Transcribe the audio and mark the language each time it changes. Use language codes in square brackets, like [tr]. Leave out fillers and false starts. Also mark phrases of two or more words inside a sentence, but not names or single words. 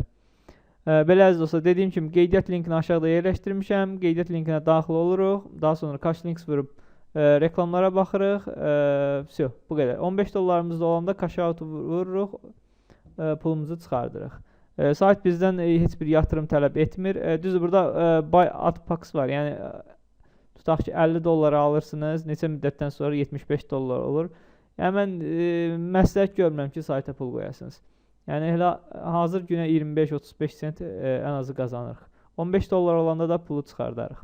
[az] Belə əziz dostlar, dediyim kimi qeydiyyat linkini aşağıda yerləşdirmişəm. Qeydiyyat linkinə daxil oluruq. Daha sonra [en] cash links [az] vurub reklamlara baxırıq. Bu qədər. 15 dollarımız da olanda [en] cash out [az] vururuq, pulumuzu çıxardırıq. Sayt bizdən heç bir yatırım tələb etmir. Düzdür, burada [en] buy at packs [az] var. Yəni tutaq ki 50 dollara alırsınız, neçə müddətdən sonra 75 dollar olur. Yəni mən məsləhət görmürəm ki, sayta pul qoyasınız. Yəni elə hazır günə 25-35 sent ən azı qazanırıq. 15 dollar olanda da pulu çıxardarıq.